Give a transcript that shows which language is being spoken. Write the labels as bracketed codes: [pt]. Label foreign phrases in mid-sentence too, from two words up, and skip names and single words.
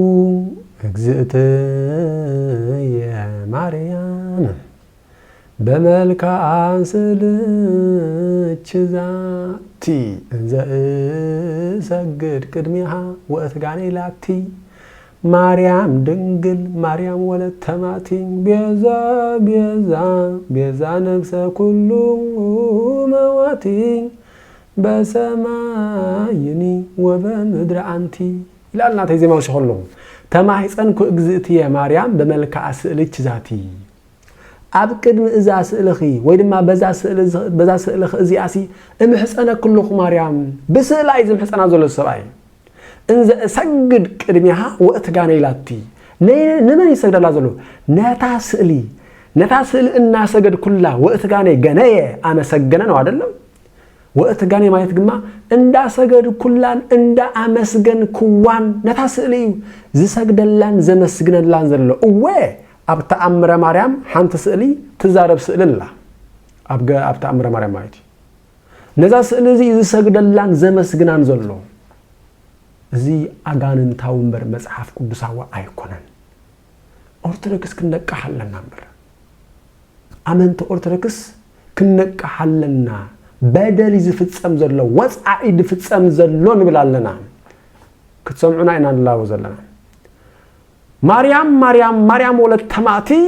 [gez] እግዝእትየ ማርያም በመልክዓ ስልች ዛቲ እንዘ እሰግድ ቅድሚሃ ወእትጋኔ ላቲ ማርያም ድንግል ማርያም ወለተ ማቲኝ ቤዛ ቤዛ ቤዛ ነፍሰ ኩሉ መዋቲኝ በሰማይኒ ወበምድሪ አንቲ [am] ይላልና ተይዜማው ሲሆን [gez] ተማሂፀንኩ እግዝእትየ ማርያም በመልክዓ ስልች ዛቲ [ti] ኣብ ቅድሚ እዛ ስእልኺ ወይ ድማ በዛ ስእልኺ እዚኣሲ እምሕፀነ ኩልኹ ማርያም ብስእላ እዩ ዝምሕፀና ዘሎ ሰብኣይ [gez] እንዘ እሰግድ ቅድሚሃ ወእትጋነ ኢላቲ [ti] ንመን ይሰግደላ ዘሎ ነታ ስእሊ እናሰገድ ኩላ [gez] ወእትጋነ ገነየ [am] ኣመሰገነ ነው አይደለም [ti] ወእትጋነ ማለት ግማ እንዳሰገድ ኩላን እንዳ ኣመስገን ኩዋን ነታ ስእሊ ዝሰግደላን ዘመስግነላን ዘሎ እወ ኣብ ተኣምረ ማርያም ሓንቲ ስእሊ ትዛረብ ስእልላ ኣብ ተኣምረ ማርያም ማለት ነዛ ስእሊ እዚ ዝሰግደላን ዘመስግናን ዘሎ እዚ ኣጋንንታዊ እምበር መጽሓፍ ቅዱሳዊ ኣይኮነን ኦርቶዶክስ ክንነቃሓለና እምበር ኣመንቲ ኦርቶዶክስ ክንነቃሓለና በደል ዝፍጸም ዘሎ ወጻኢ ዝፍጸም ዘሎ ንብል ኣለና ክትሰምዑና ኢና ንላው ዘለና ማርያም ማርያም ማርያም [gez] ወለተ ማቲ